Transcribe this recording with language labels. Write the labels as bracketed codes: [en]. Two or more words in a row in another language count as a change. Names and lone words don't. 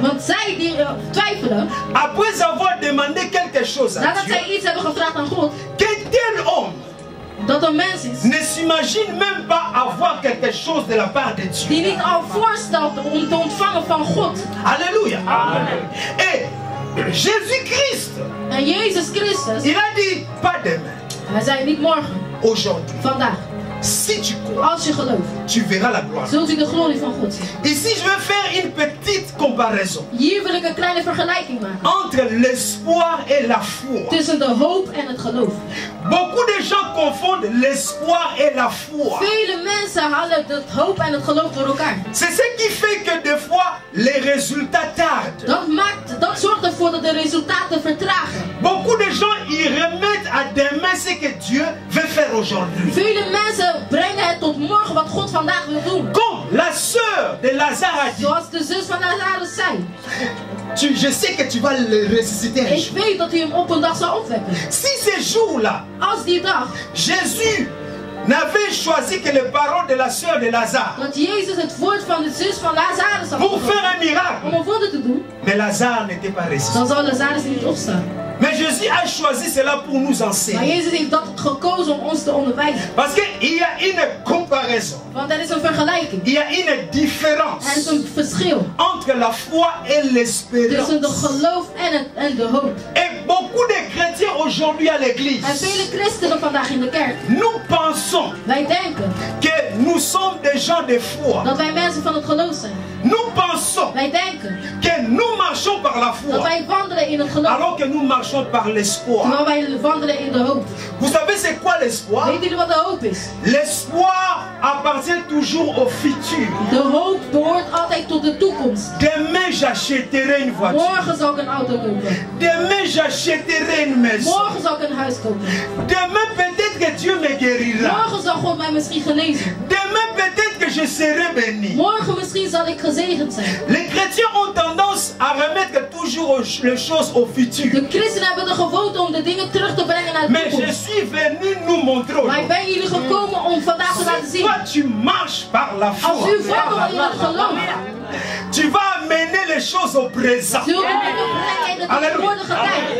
[nl] Want zij die twijfelen, [fr] après avoir demandé quelque chose à [nl] nadat [fr] Dieu, [nl] zij iets hebben gevraagd aan God, [fr] qu'un tel homme [nl] dat een mens is [fr] ne s'imagine même pas avoir quelque chose de la part de Dieu. [nl] die niet al voorstelt om te ontvangen van God. [fr] Alléluia. Et Jésus-Christ, [nl] En Jezus Christus, [fr] il a dit, pas demain, [nl] hij zei niet morgen, [fr] aujourd'hui. [nl] vandaag. [fr] Si tu crois, [nl] Als je gelooft, [fr] tu verras la gloire. [nl] zult u de glorie van God zien. [fr] Ici, je vais faire une petite comparaison [nl] Hier wil ik een kleine vergelijking maken [fr] entre l'espoir et la foi. [nl] tussen de hoop en het geloof. [fr] Beaucoup de gens confondent l'espoir et la foi. [nl] Vele mensen halen het hoop en het geloof door elkaar. [fr] C'est ce qui fait que des fois, les résultats tardent. [nl] Dat zorgt ervoor dat de resultaten vertragen. [fr] Beaucoup de gens y remettent à demain ce que Dieu veut faire aujourd'hui. [nl] Vele mensen brengen het tot morgen wat God vandaag wil doen. [fr] Comme la sœur de Lazare a dit, [nl] Zoals de zus van Lazarus zei. [fr] je sais que tu vas le ressusciter un [nl] Ik [fr] jour. [nl] weet dat u hem op een dag zal opwekken. [fr] Si ce jour-là, [nl] Als die dag [fr] Jésus n'avait choisi que les paroles de la sœur de Lazare [nl] Dat Jezus het woord van de zus van Lazarus had [fr] pour [nl] gebruikt [fr] faire un miracle. [nl] om een wonder te doen, [fr] Mais Lazare n'était pas ressuscité. [nl] dan zou Lazarus niet opstaan. [fr] Mais Jésus a choisi cela pour nous [nl] Maar [fr] enseigner. [nl] Jezus heeft dat gekozen om ons te onderwijzen. [fr] Parce qu'il y a une comparaison, [nl] Want er is een vergelijking. [fr] il y a une [nl] Er is [fr] différence [nl] een verschil [fr] entre la foi et [nl] tussen [fr] l'espérance. [nl] de geloof en de hoop. [fr] Et beaucoup de chrétiens aujourd'hui à l'église, [nl] En vele christenen vandaag in de kerk, [fr] nous pensons [nl] wij denken [fr] que nous sommes des gens de foi. [nl] dat wij mensen van het geloof zijn. [fr] Nous pensons [nl] Wij denken [fr] que nous marchons par la [nl] dat [fr] foi, [nl] wij wandelen in het geloof, [fr] alors que nous marchons par l'espoir. [nl] terwijl wij wandelen in de hoop. [fr] Vous savez c'est quoi l'espoir? [nl] Weet jullie wat de hoop is? [fr] L'espoir appartient toujours au futur. [nl] De hoop behoort altijd tot de toekomst. [fr] Demain j'achèterai une voiture. [nl] Morgen zal ik een auto kopen. [fr] Demain j'achèterai une maison. [nl] Morgen zal ik een huis kopen. [fr] Demain peut-être que Dieu me guérira. [nl] Morgen zal God mij misschien genezen. [fr] Demain peut-être que je serai béni. [nl] Morgen misschien zal ik gezegend zijn. [fr] Les chrétiens ont tendance à remettre toujours les choses au futur. [nl] De christenen hebben de gewoonte om de dingen terug te brengen naar de [fr] Mais je [nl] toekomst. [fr] suis venu nous montrer [nl] Maar ik [fr] aujourd'hui. [nl] ben jullie gekomen om vandaag te laten zien. [fr] Toi tu marches par la [nl] Als [fr] foi. [nl] u wandelt in het geloof, [fr] Tu vas amener les choses au présent. [nl] zult u dingen brengen in de tegenwoordige tijd.